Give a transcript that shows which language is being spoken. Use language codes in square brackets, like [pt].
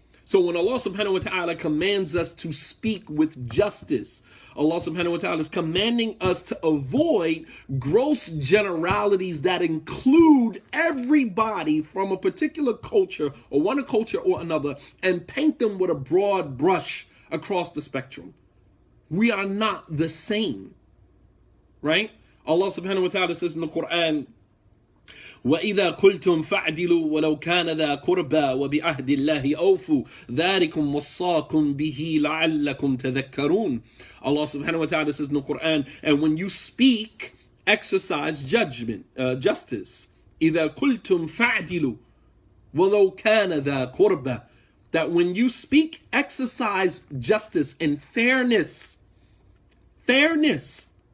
[en] So when Allah subhanahu wa ta'ala commands us to speak with justice, Allah subhanahu wa ta'ala is commanding us to avoid gross generalities that include everybody from a particular culture or one culture or another and paint them with a broad brush across the spectrum. We are not the same, right? Allah subhanahu wa ta'ala says in the Quran, [ar] وَإِذَا قُلْتُمْ فَاعْدِلُوا وَلَوْ كَانَ ذَا قُرْبَى وَبِعَهْدِ اللَّهِ أَوْفُوا ذَلِكُمْ وَصَّاكُمْ بِهِ لَعَلَّكُمْ تَذَكَّرُونَ. [en] Allah subhanahu wa ta'ala says in the Quran, and when you speak, exercise justice. [ar] إِذَا قُلْتُمْ فَاعْدِلُوا وَلَوْ كَانَ ذَا قُرْبَى. [en] That when you speak, exercise justice and fairness. Fairness.